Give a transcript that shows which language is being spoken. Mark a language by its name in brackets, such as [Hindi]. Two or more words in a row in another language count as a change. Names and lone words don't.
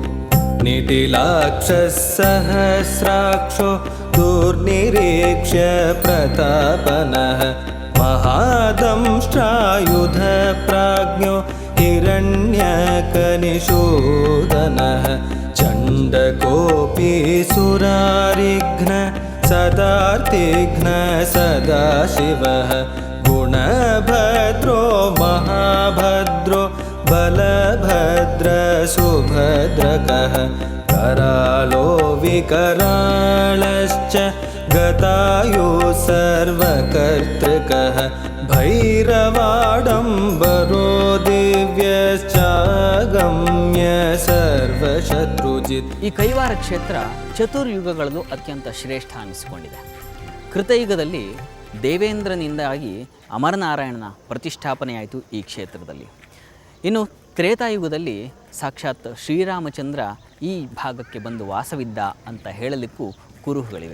[Sanskrit] ನಿಟಿಲಾಕ್ಷಸಹಸ್ರಾಕ್ಷೋ ದುರ್ನಿರೀಕ್ಷ್ಯ ಪ್ರತಾಪನಃ ಮಹಾದಂಷ್ಟ್ರಾಯುಧ ಪ್ರಾಜ್ಞೋ ಹಿರಣ್ಯಕನಿಷೂದನಃ ಚಂಡಕೋಪಿ ಸುರಾರಿಘ್ನ ಸದಾರ್ತಿಘ್ನ ಸದಾಶಿವಃ ಗುಣಭದ್ರೋ ಮಹಾಭದ್ರೋ ಬಲಭದ್ರ ಸುಭದ್ರಕಃ करालो विकरालश्च गतायो सर्वकर्तृकः भैरवाडम्बरो दिव्यश्चागम्य सर्वशत्रुजित्. [Kannada] ಈ ಕೈವಾರ ಕ್ಷೇತ್ರ ಚತುರ್ಯುಗಗಳಲ್ಲೂ ಅತ್ಯಂತ ಶ್ರೇಷ್ಠ ಅನಿಸಿಕೊಂಡಿದೆ. ಕೃತಯುಗದಲ್ಲಿ ದೇವೇಂದ್ರನಿಂದಾಗಿ ಅಮರನಾರಾಯಣನ ಪ್ರತಿಷ್ಠಾಪನೆಯಾಯಿತು ಈ ಕ್ಷೇತ್ರದಲ್ಲಿ. ಇನ್ನು ತ್ರೇತಾಯುಗದಲ್ಲಿ ಸಾಕ್ಷಾತ್ ಶ್ರೀರಾಮಚಂದ್ರ ಈ ಭಾಗಕ್ಕೆ ಬಂದು ವಾಸವಿದ್ದ ಅಂತ ಹೇಳಲಿಕ್ಕೂ ಕುರುಹುಗಳಿವೆ.